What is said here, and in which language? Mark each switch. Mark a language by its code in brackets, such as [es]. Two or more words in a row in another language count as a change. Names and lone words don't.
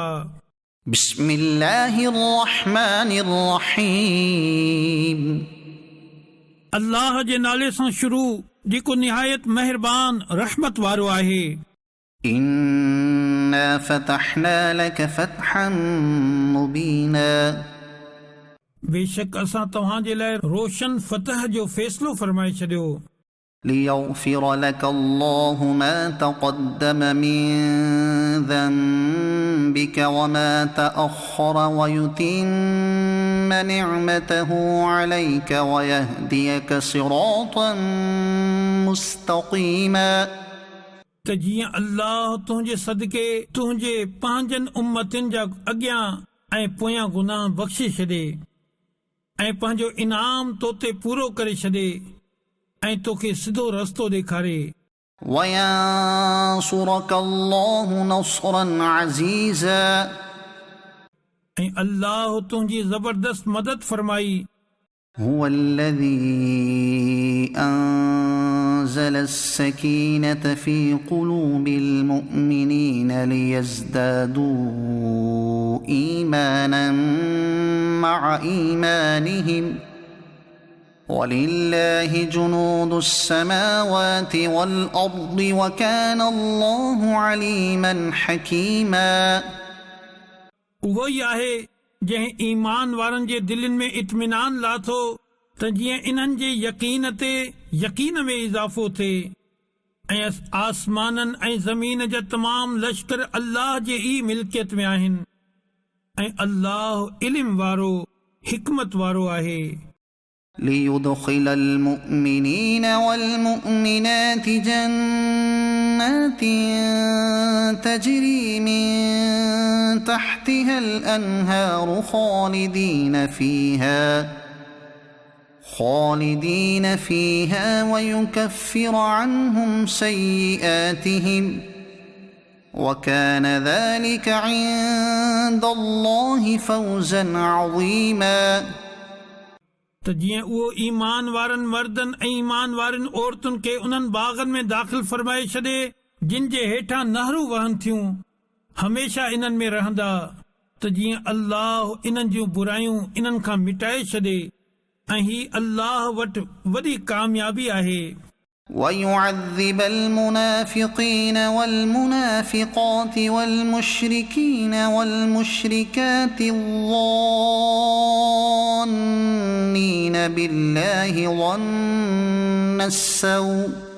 [ar] بسم الله الرحمن الرحيم [sd] अल्लाह जे नाले सां शुरू जेको निहायत महिरबान रहमत वारो आहे। [ar] إنا فتحنا لك فتحا مبينا [sd] बेशक असां तव्हां जे लाइ रोशन फतह जो फ़ैसिलो फरमाए छॾियो। [ar] ليغفر لك الله ما تقدم من ذنبك وما تأخر ويتم نعمته عليك ويهديك صراطا مستقيما [sd] त जीअं अल्लाह तुंहिंजे सदके तुंहिंजे पंहिंजनि उम्मतनि जा अॻियां ऐं पोयां गुनाह बख़्शे छॾे ऐं पंहिंजो इनाम तो ते पूरो करे छॾे ऐं तोखे सिधो रस्तो ॾेखारे। [ar] وينصرك الله نصرا عزيزا [sd] ऐं अल्लाह तुंहिंजी ज़बरदस्त मदद फरमाई। [ar] هو الذي أنزل وأنزل السكينة في قلوب المؤمنين ليزدادوا إيمانا مع إيمانهم ولله جنود السماوات والأرض وكان الله عليما حكيما. [sd] उहो ई आहे जंहिं ईमान वारनि जे दिलनि में इत्मीनान लाथो त जीअं इन्हनि जे यकीन में इज़ाफ़ो थिए ऐं आसमाननि ऐं ज़मीन जा तमाम लश्कर अल्लाह जे ई मिल्कियत में आहिनि ऐं अल्लाह इल्म वारो हिकमत वारो आहे। [ar] ليدخل المؤمنين والمؤمنات جنات تجري من تحتها الأنهار خالدين فيها ويكفر عنهم سيئاتهم وكان ذلك عند الله فوزا عظيما. [sd] त जीअं उहो ईमान वारनि मर्दनि ऐं ईमान वारनि औरतुनि खे उन्हनि बाग़नि में दाख़िल फरमाए छॾे जिन जे हेठां नहरूं वहनि थियूं हमेशा इन्हनि में रहंदा त जीअं अल्लाह इन्हनि जूं बुरायूं इन्हनि खां मिटाए छॾे ऐं ही अल्लाह वटि वॾी कामयाबी आहे। [ar] ويعذب المنافقين والمنافقات والمشركين والمشركات الظانين بالله ظن السوء